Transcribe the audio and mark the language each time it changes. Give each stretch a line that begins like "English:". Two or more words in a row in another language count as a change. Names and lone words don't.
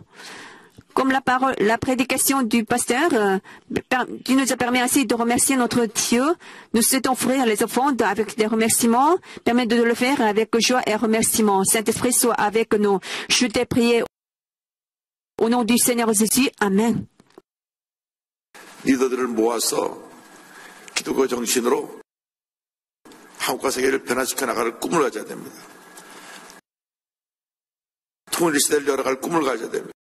French: Comme la prédication du pasteur, tu nous as permis ainsi de remercier notre Dieu. Nous souhaitons offrir les offrandes avec des remerciements. Permets de le faire avec joie et remerciement. Saint-Esprit soit avec nous. Je t'ai prié au nom du Seigneur Jésus. Amen.
Korean: 리더들을 모아서 기독교 정신으로 한국과 세계를 변화시켜 나갈 꿈을 가져야 됩니다. 통일 시대를 열어갈 꿈을 가져야 됩니다.